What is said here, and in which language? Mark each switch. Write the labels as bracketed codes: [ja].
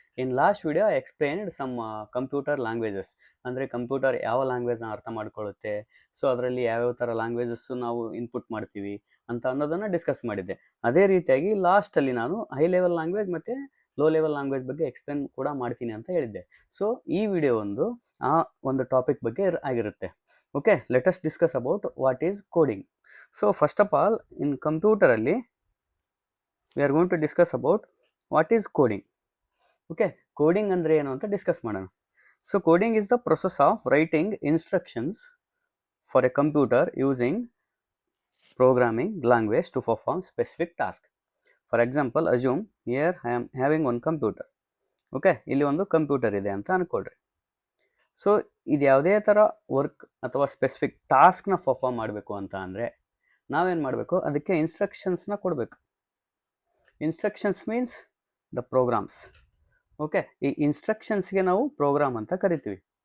[en] in last video I explained some computer languages, [kn] ಅಂದರೆ computer ಯಾವ ಲ್ಯಾಂಗ್ವೇಜ್ನ ಅರ್ಥ ಮಾಡ್ಕೊಳ್ಳುತ್ತೆ, ಸೊ ಅದರಲ್ಲಿ ಯಾವ್ಯಾವ ಥರ ಲ್ಯಾಂಗ್ವೇಜಸ್ಸು ನಾವು ಇನ್ಪುಟ್ ಮಾಡ್ತೀವಿ ಅಂತ ಅನ್ನೋದನ್ನು ಡಿಸ್ಕಸ್ ಮಾಡಿದ್ದೆ. ಅದೇ ರೀತಿಯಾಗಿ ಲಾಸ್ಟಲ್ಲಿ ನಾನು ಹೈ ಲೆವೆಲ್ ಲ್ಯಾಂಗ್ವೇಜ್ ಮತ್ತು ಲೋ ಲೆವೆಲ್ ಲ್ಯಾಂಗ್ವೇಜ್ ಬಗ್ಗೆ ಎಕ್ಸ್ಪ್ಲೇನ್ ಕೂಡ ಮಾಡ್ತೀನಿ ಅಂತ ಹೇಳಿದ್ದೆ. ಸೊ ಈ ವಿಡಿಯೋ ಆ ಒಂದು ಟಾಪಿಕ್ ಬಗ್ಗೆ ಆಗಿರುತ್ತೆ. [en] Okay, let us discuss about what is coding. So first of all, in computer alli we are going to discuss about what is coding. Okay, [kn] coding andre enu anta discuss madana. [en] So coding is the process of writing instructions for a computer using programming language to perform specific task. For example, assume here I am having one computer. [kn] Okay, ಇಲ್ಲಿ ಒಂದು computer ಇದೆ ಅಂತ ಅನ್ಕೊಳ್ರಿ. So ಇದು ಯಾವುದೇ ಥರ work ಅಥವಾ specific ಟಾಸ್ಕ್ನ perform ಮಾಡಬೇಕು ಅಂತ ಅಂದರೆ ನಾವೇನು ಮಾಡಬೇಕು, ಅದಕ್ಕೆ ಇನ್ಸ್ಟ್ರಕ್ಷನ್ಸ್ನ ಕೊಡಬೇಕು. [en] Instructions means the programs. [kn] Okay, ಈ ಇನ್ಸ್ಟ್ರಕ್ಷನ್ಸ್ಗೆ ನಾವು ಪ್ರೋಗ್ರಾಮ್ ಅಂತ ಕರಿತೀವಿ.